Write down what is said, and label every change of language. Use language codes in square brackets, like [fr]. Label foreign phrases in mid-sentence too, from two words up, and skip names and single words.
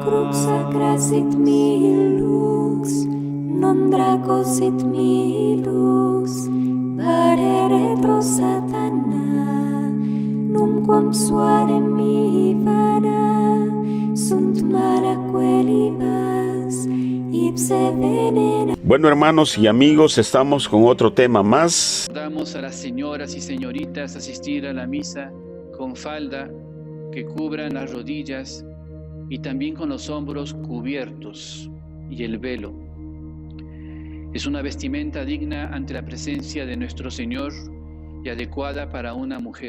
[la] Crux sacra sit mihi lux, non draco sit mihi dux, vade retro satana, numquam suare mihi vana, sunt mala quelibas, ipse venena. [es] Bueno, hermanos y amigos, estamos con otro tema más. Damos a las señoras y señoritas asistir a la misa con falda que cubran las rodillas y también con los hombros cubiertos y el velo. Es una vestimenta digna ante la presencia de nuestro Señor y adecuada para una mujer.